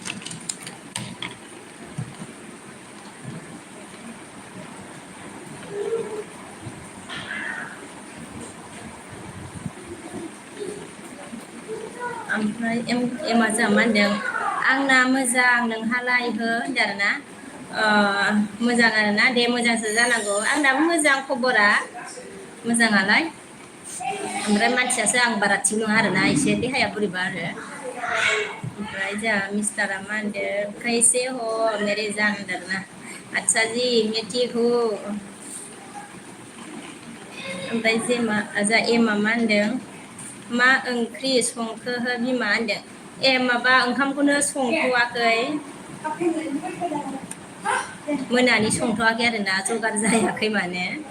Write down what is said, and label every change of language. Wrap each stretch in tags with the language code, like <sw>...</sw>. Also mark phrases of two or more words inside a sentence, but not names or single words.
<brx>ओमफ्राय एमआ जोंहा मा होनदों आंना मोजां नोंहालाय हो होनदों आरोना मोजां आरोना दे मोजांसो जानांगौ आंनाबो मोजां खबरा मोजाङालाय ओमफ्राय मानसियासो आं बारा थिग नङा आरोना एसे देहाया बोरैबा आरो ओमफ्राय जोंहा मिस्टारा मा होनदों</brx> <hi>कैसे हो मेरे जान</hi> <brx>होनदों आरोना</brx> <hi>अच्छा जी मैं ठीक हूँ</hi> <brx>ओमफ्राय जोंहा एमआ मा होनदों मा ओंख्रि संखो हो बिमा होनदों माबा ओंखामखौनो संथ'वाखै मोनानि संथ'वाखै आरोना जगार जायाखै माने</brx>